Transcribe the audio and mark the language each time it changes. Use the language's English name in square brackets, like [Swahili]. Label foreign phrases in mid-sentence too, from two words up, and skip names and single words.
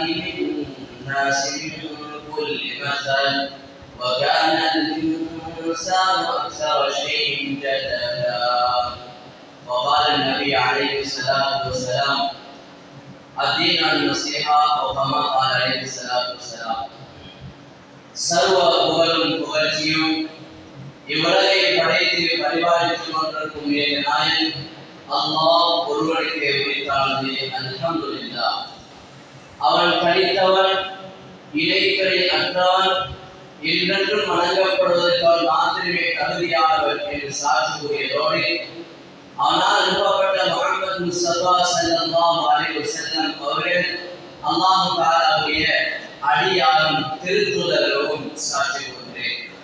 [Arabic] للناس من كل مثل وكان الإنسان أكثر شيء جدلا وقال النبي عليه الصلاة والسلام الدين النصيحة أو كما قال عليه الصلاة والسلام [Tamil] சர்வ புகழும் புகழ்ச்சியும் இவ்வுலகை படைத்து பரிபாலித்துக் கொண்டிருக்கும் நாயன் அல்லாஹ் ஒருவனுக்கே உரித்தானது. அல்ஹம்துலில்லாஹ். அவன் தனித்தவன், இணைக்கரை அற்றவன், என்றென்றும் வணங்கப்படுவதற்கால் மாத்திரமே தகுதியானவர் என்று சாட்சி கூறியதோடு ஆனால் அனுப்பப்பட்ட முஹம்மது முஸ்தபா [Arabic] صلى الله عليه وسلم [Tamil] அவர்கள் அல்லாஹ் தஆலாவுடைய அடியாரும் திருத்தூதரும் சாட்சி கூறுகிறேன்.